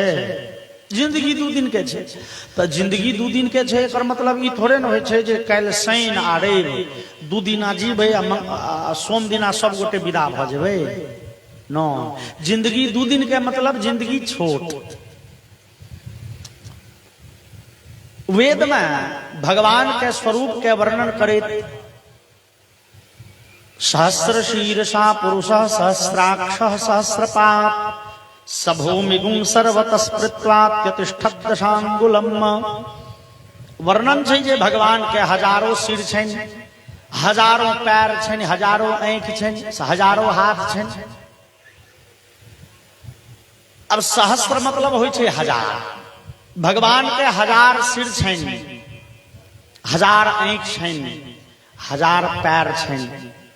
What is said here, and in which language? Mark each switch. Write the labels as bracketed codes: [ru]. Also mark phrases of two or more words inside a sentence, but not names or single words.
[mai] जिंदगी 2 दिन के छै, तो जिंदगी 2 दिन के छै एकर मतलब ई थोड़े न होइ छै जे काल्हि शनि आ रवि 2 दिना जीबै आ सोम दिना सब गोटे विदा भ जेबै। नो, जिंदगी 2 दिन के मतलब जिंदगी छोट। वेद में भगवान के स्वरूप के वर्णन करैत [sa] सहस्र शीर्षा पुरुष सहस्राक्ष सहस्रपाद सभूमिगुं सर्वतस्पृत्वात्यतिष्ठत् दशांगुलम। [mai] वर्णन छै जे भगवान के हजारों सिर छनि, हजारों पैर छनि, हजारों आंखि छनि, हजारों हाथ छनि। अब सहस्र मतलब होइ छै 1000। भगवान के 1000 सिर छनि, 1000 आंखि छनि, 1000 पैर छनि।